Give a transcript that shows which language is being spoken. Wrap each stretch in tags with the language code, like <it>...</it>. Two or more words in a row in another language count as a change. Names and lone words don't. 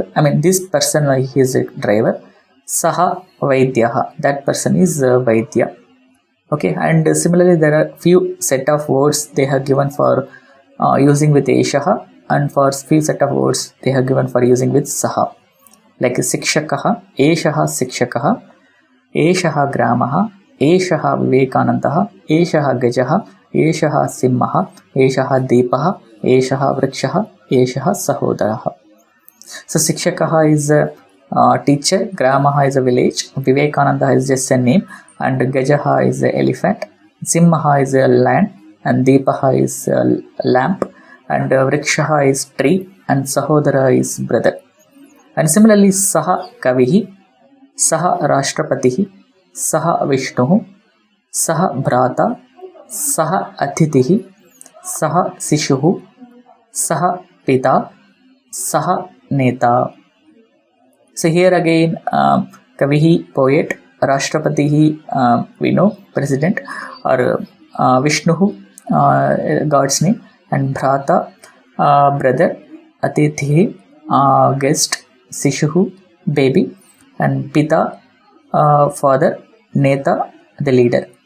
<en>I mean, this person, he is the driver.</en> <sa>सः वैद्यः,</sa> <en>that person is Vaidya. Okay, and similarly there are few set of words they have given for using with Eshaha, and for few set of words they have given for using with Saha, like Sikshakaha,</en> <sa>एषः शिक्षकः, एषः ग्रामः, एषः विवेकानन्दः, एषः गजः, एषः सिंहः, एषः दीपः, एषः वृक्षः, एषः सहोदरः.</sa> <en>So Sikshakaha is a teacher, Gramaha is a village, Vivekananda is just a name, and Gajaha is the elephant, Simmaha is a land, and Deepaha is a lamp, and Vrikshaha is tree, and Sahodara is brother. And similarly</en> <sa>सः कविः, सः राष्ट्रपतिः, सः विष्णुः, सः भ्राता, सः अतिथिः, सः शिशुः, सः पिता, सः नेता.</sa> <en>So here again Kavihi, poet, Rashtrapatihi, we know, president, or Vishnuhu, God's name, and Bhrata, brother, Atitihi, guest, Sishuhu, baby, and Pita, father, Neta, the leader.</en>